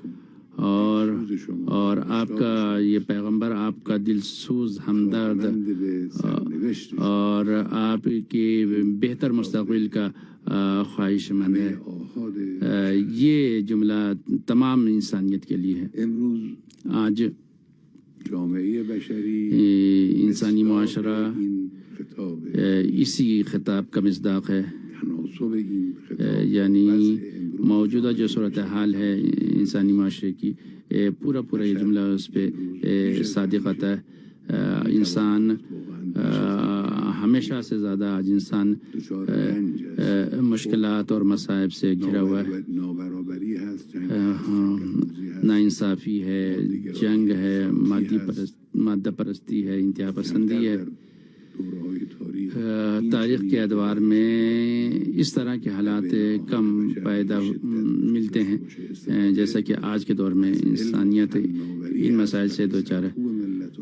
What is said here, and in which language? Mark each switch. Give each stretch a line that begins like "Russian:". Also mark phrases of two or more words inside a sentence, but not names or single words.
Urdu: اور آپ کا یہ پیغمبر آپ کا دل سوز ہمدرد اور آپ کے بہتر مستقبل کا خواہش مند ہے. یہ جملہ تمام انسانیت کے لیے ہے.
Persian: امروز
Urdu: آج
Persian: جامعه بشری
Urdu: انسانی معاشرہ
Persian: این خطاب
Urdu: اسی خطاب کا مصداق ہے.
Persian: تناسب این خطاب
Urdu: یعنی موجودہ جو صورتحال ہے انسانی معاشرے کی، پورا یہ جملہ اس پہ صادق آتا ہے. انسان ہمیشہ سے زیادہ آج انسان مشکلات اور مصائب سے گھرا ہوا ہے.
Persian: نابرابری هست،
Urdu: ناانصافی ہے، جنگ ہے، مادہ پرستی ہے، انتہا پسندی ہے. تاریخ کے ادوار میں اس طرح کے حالات کم پیدا ملتے ہیں جیسا کہ آج کے دور میں انسانیت ان مسائل سے دوچار ہے.